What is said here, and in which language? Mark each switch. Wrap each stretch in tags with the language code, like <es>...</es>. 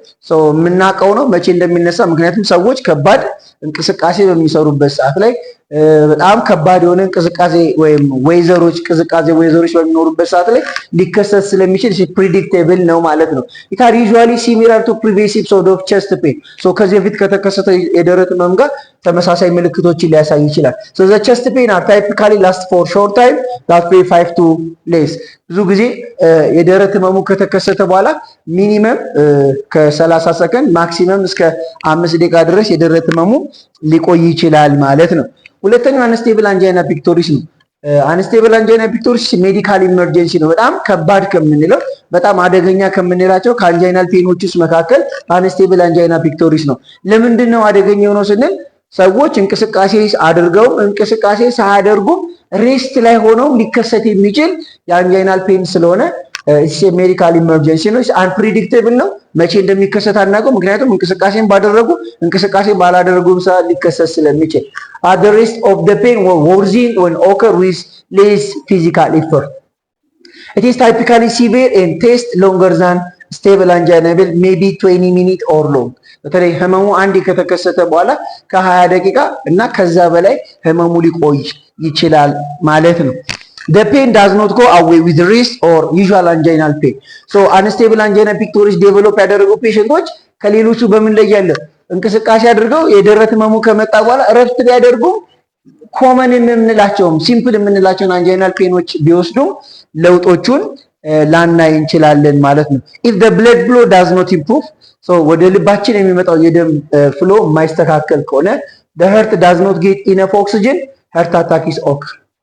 <am>የምናውቀው ነው መቼ እንደሚነሳ። ምክንያቱም ሰዎች ከባድ እንቅስቃሴ በሚሰሩበት ሰዓት ላይ በጣም ከባድ የሆነ እንቅስቃሴ ወይም ቅዝቃዜ ወይዘሮች በሚኖሩበት ሰዓት ላይ ሊከሰት ስለሚችል ፕሪዲክቴብል ነው ማለት ነው።</am> <en>it are usually similar to previous episode of chest pain.</en> <am>ከዚህ በፊት ከተከሰተ የደረት ህመም ጋር ተመሳሳይ ምልክቶችን ሊያሳይ ይችላል።</am> <en>the chest pain are typically last for short time, that be 5 to less.</en> <am>ብዙ ጊዜ የደረት ህመሙ ከተከሰተ በኋላ ሚኒመም ከ30 ሰከንድ ማክሲመም እስከ 5 ደቂቃ ድረስ የደረት ህመሙ ሊቆይ ይችላል ማለት ነው። ሁለተኛው አንስቴብል አንጃይና ፒክቶሪስ ነው። አንስቴብል አንጃይና ፒክቶሪስ ሜዲካል ኢመርጀንሲ ነው። በጣም ከባድ ከምንለው በጣም አደገኛ ከምንላቸው ከአንጃይናል ፔኖች ውስጥ መካከል አንስቴብል አንጃይና ፒክቶሪስ ነው። ለምንድን ነው አደገኛው ነው ስንል ሰዎች እንቅስቃሴ አድርገው እንቅስቃሴ ሳያደርጉ ሬስት ላይ ሆነው ሊከሰት የሚችል የአንጃይናል ፔን ስለሆነ ሜዲካል ኢመርጀንሲ ነው። አንፕሪዲክቴብል ነው። መቼ እንደሚከሰት አናውቅም። ምክንያቱም እንቅስቃሴ ባላደረጉም ሰዓት ሊከሰት ስለሚችል</am> <en>at the rest of the pain worsening when occur with less physical effort. It is typically severe and takes longer than stable angina maybe 20 minutes or long.</en> <am>በተለይ ህመሙ አንዴ ከተከሰተ በኋላ ከ20 ደቂቃ እና ከዛ በላይ ህመሙ ሊቆይ ይችላል ማለት ነው።</am> <en>The pain does not go away with rest or usual anginal pain. So unstable angina pectoris develop</en> <am>ያደረጉ ፔሸንቶች ከሌሎቹ በምን ላይ ያለ እንቅስቃሴ አድርገው የደረት ህመሙ ከመጣ በኋላ እረፍት ቢያደርጉ ኮመን የምንላቸውም ሲምፕል የምንላቸውን አንጃይናል ፔኖች ቢወስዱም ለውጦቹን ላናይ እንችላለን ማለት ነው።</am> <en>if the blood flow does not improve, so</en> <am>ወደ ልባችን የሚመጣው የደም ፍሎ የማይስተካከል ከሆነ</am> <en>the heart does not get enough oxygen, heart attack is occur.</en>